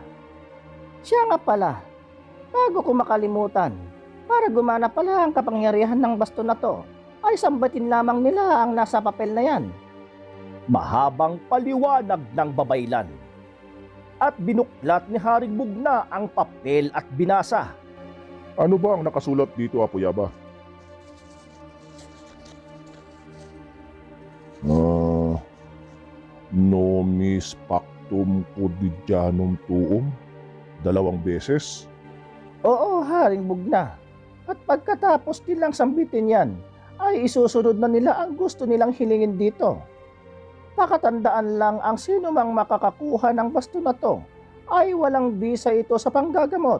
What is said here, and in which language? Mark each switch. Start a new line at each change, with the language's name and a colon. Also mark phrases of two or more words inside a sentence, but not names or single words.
Filipino: Siya nga pala, bago ko makalimutan, para gumana pala ang kapangyarihan ng baston na to, ay sambatin lamang nila ang nasa papel na yan. Mahabang paliwanag ng babaylan. At binuklat ni Haring Bugna ang papel at binasa. Ano ba ang nakasulat dito, Apo Yaba?
Latin: Nomis pactum codidianum tuum?
Filipino: 2 beses? Oo, Haring Bugna. At pagkatapos nilang sambitin yan, ay isusunod na nila ang gusto nilang hilingin dito. Pakatandaan lang ang sino mang makakakuha ng baston na to ay walang bisa ito sa panggagamot.